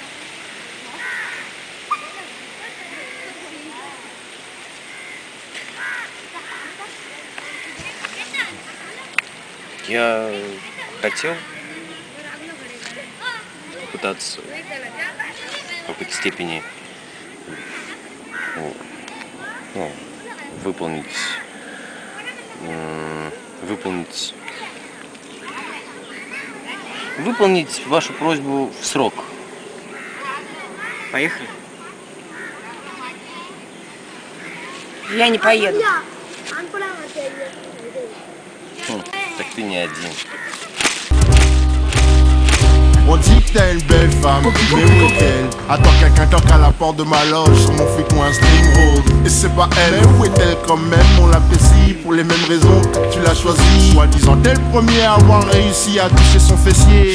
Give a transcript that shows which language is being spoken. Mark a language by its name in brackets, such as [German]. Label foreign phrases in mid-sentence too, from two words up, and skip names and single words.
[Russian] Я хотел попытаться в какой-то степени выполнить вашу просьбу в срок. Поехали? Я не поеду. Так ты не один. [French] On dit que t'as une belle femme, mais où est-elle? Attends, quelqu'un toque à la porte de ma loge, sur mon flic ou un string rose. Et c'est pas elle, mais où est-elle quand même? On l'apprécie pour les mêmes raisons que tu l'as choisi. Soi-disant t'es le premier à avoir réussi à toucher son fessier.